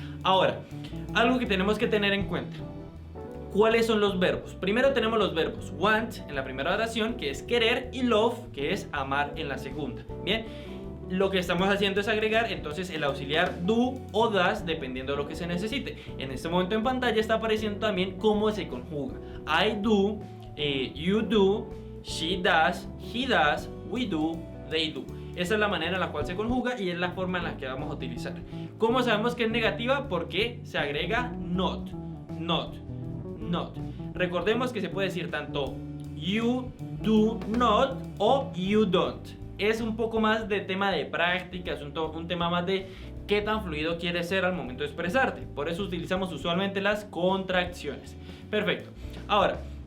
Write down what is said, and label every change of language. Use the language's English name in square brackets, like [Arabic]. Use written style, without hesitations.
[Spanish] Ahora, algo que tenemos que tener en cuenta. ¿Cuáles son los verbos? Primero tenemos los verbos want en la primera oración, que es querer, y love, que es amar en la segunda. Bien, lo que estamos haciendo es agregar entonces el auxiliar do o does dependiendo de lo que se necesite. En este momento en pantalla está apareciendo también cómo se conjuga. [English] I do, you do, she does, he does, we do, they do. [Spanish] Esa es la manera en la cual se conjuga y es la forma en la que vamos a utilizar. ¿Cómo sabemos que es negativa? Porque se agrega not, not, not. Recordemos que se puede decir tanto [English] you do not [Spanish] o [English] you don't. [Spanish] Es un poco más de tema de práctica, es un tema más de qué tan fluido quieres ser al momento de expresarte. Por eso utilizamos usualmente las contracciones. Perfecto. Ahora,